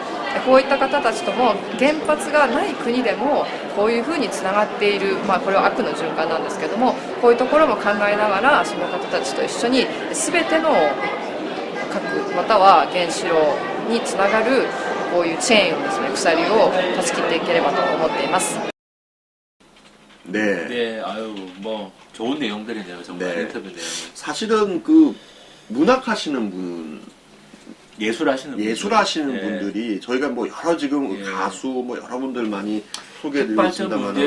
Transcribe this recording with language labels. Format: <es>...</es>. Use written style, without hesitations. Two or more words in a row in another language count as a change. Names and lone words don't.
<ja>こういった方たちとも原発がない国でもこういうふうにつながっている、これは悪の循環なんですけども、こういうところも考えながらその方たちと一緒に全ての核または原子炉につながるこういうチェーンをですね、鎖を断ち切っていければと思っています。</ja> <ko>네, 아유, 뭐 좋은 내용들이네요. 정말 네. 인터뷰 내용. 사실은 그 문학하시는 분, 예술하시는 네. 분들이 저희가 뭐 여러 지금 가수 뭐 여러분들 많이 소개해드리고 있습니다만 문제에</ko>